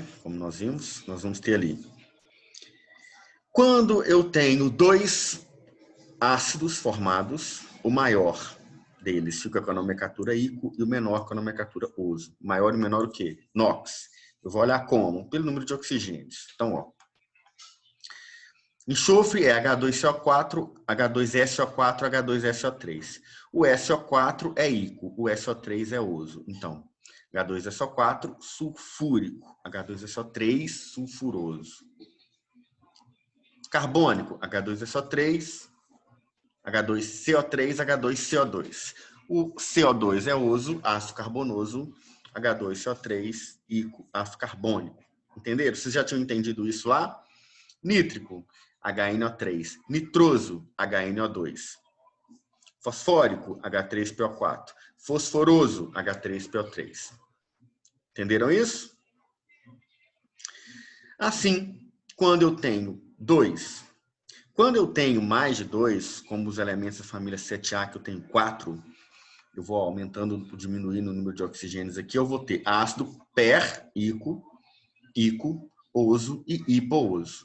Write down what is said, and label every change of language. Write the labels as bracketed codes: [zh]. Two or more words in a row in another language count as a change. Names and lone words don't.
[pt] Como nós vimos, nós vamos ter ali. Quando eu tenho 2 ácidos formados, o maior deles fica com a nomenclatura ico e o menor com a nomenclatura oso. O maior e o menor o quê? NOx. Eu vou olhar como? Pelo número de oxigênios. Então, ó. Enxofre é H2CO4, H2SO4, H2SO3. O SO4 é ico, o SO3 é oso. Então, H2SO4 sulfúrico, H2SO3 sulfuroso. Carbônico, H2SO3, H2CO3, H2CO2. O CO2 é oso, ácido carbonoso, H2CO3, ico, ácido carbônico. Entenderam? Vocês já tinham entendido isso lá? Nítrico, HNO3. Nitroso, HNO2. Fosfórico, H3PO4. Fosforoso, H3PO3. Entenderam isso? Assim, quando eu tenho 2, quando eu tenho mais de 2, como os elementos da família 7A, que eu tenho 4, eu vou aumentando, diminuindo o número de oxigênios aqui, eu vou ter ácido per-ico, ico, oso e hipooso.